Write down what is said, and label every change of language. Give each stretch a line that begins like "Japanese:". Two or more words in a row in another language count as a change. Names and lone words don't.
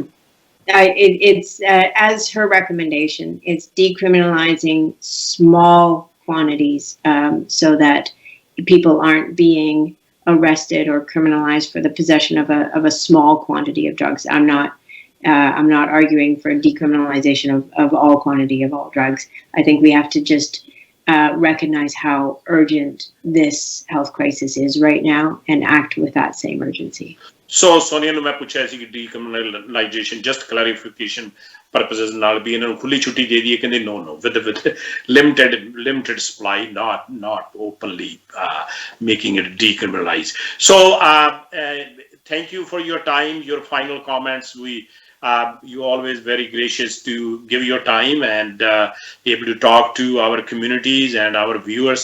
English: It's as her recommendation, it's decriminalizing small quantities, so that people aren't being arrested or criminalized for the possession of a small quantity of drugs. I'm not arguing for decriminalization of all quantity of all drugs. I think we have to just recognize how urgent this health crisis is right now and act with that same urgency.
Punjabi: So Sonia ਨੂੰ ਮੈਂ ਪੁੱਛਿਆ ਸੀ ਕਿ
English: decriminalization, just clarification purposes
Punjabi: ਨਾਲ ਵੀ ਇਹਨਾਂ ਨੂੰ ਖੁੱਲੀ ਛੁੱਟੀ ਦੇ ਦਈਏ, ਕਹਿੰਦੇ
English: no, with limited supply, not openly making it decriminalized. So thank you for your time, your final comments. You always very gracious to give your time and able to talk to our communities and our viewers.